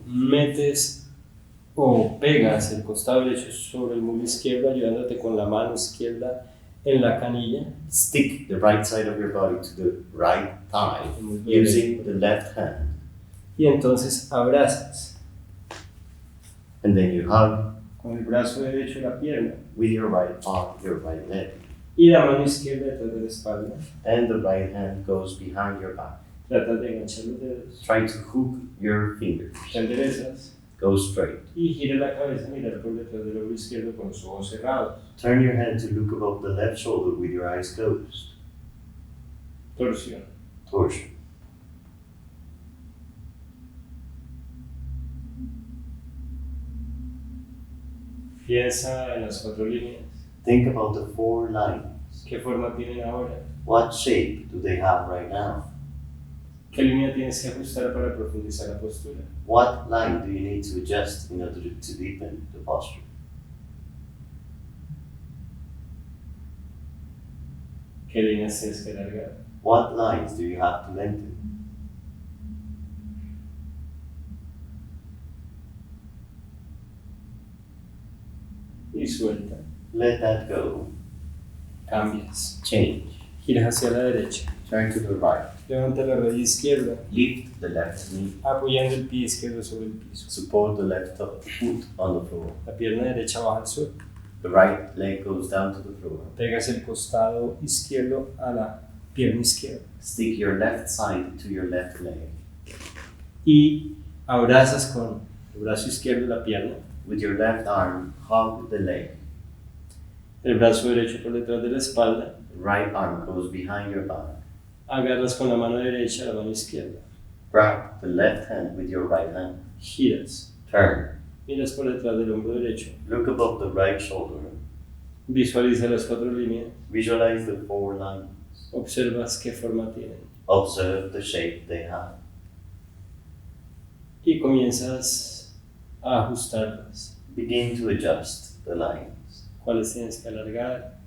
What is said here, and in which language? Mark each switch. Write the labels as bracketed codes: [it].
[es] Metes o pegas el costado derecho sobre el muslo izquierdo, ayudándote con la mano izquierda en la canilla. [en] Stick the right side of your body to the right thigh using the left hand. [es] Y entonces abrazas [en] And then you hug [es] con el brazo derecho la pierna [en] with your right arm, your right leg. [es] y la mano izquierda detrás de la espalda. [en] And the right hand goes behind your back. [es] Tratas de enganchar los dedos. [en] Try to hook your fingers. [es] Te enderezas [en] Go straight. [es] y gira la cabeza a mirar por detrás del hombro izquierdo con los ojos cerrados. [en] Turn your head to look above the left shoulder with your eyes closed. [es] Torsión. [en] Torsion. [es] Piensa en las 4 líneas. [en] Think about the 4 lines. [es] ¿Qué forma tienen ahora? [en] What shape do they have right now? [es] ¿Qué línea tienes que ajustar para profundizar la postura? [en] What line do you need to adjust in order to deepen the posture? [es] ¿Qué líneas tienes que alargar? [en] What lines do you have to lengthen? [es] Y suelta. [en] Let that go. [es] Cambias. [en] Change. [es] Giras hacia la derecha. [en] Turn to the right. [es] Levanta la rodilla izquierda, [en] Lift the left knee. [es] apoyando el pie izquierdo sobre el piso. [en] Support the left foot on the floor. [es] La pierna derecha baja al suelo. [en] The right leg goes down to the floor. [es] Pegas el costado izquierdo a la pierna izquierda. [en] Stick your left side to your left leg. [es] Y abrazas con el brazo izquierdo la pierna. [en] With your left arm, hug the leg. [es] El brazo derecho por detrás de la espalda. [en] The right arm goes behind your back. [es] Agarras con la mano derecha la mano izquierda. [en] Grab the left hand with your right hand. [es] Giras. [en] Turn. [es] Miras por detrás del hombro derecho. [en] Look above the right shoulder. [es] Visualiza las 4 líneas. [en] Visualize the 4 lines. [es] Observas qué forma tienen. [en] Observe the shape they have. [es] Y comienzas a ajustarlas. [en] Begin to adjust the lines. [es] ¿Cuáles tienes que alargar?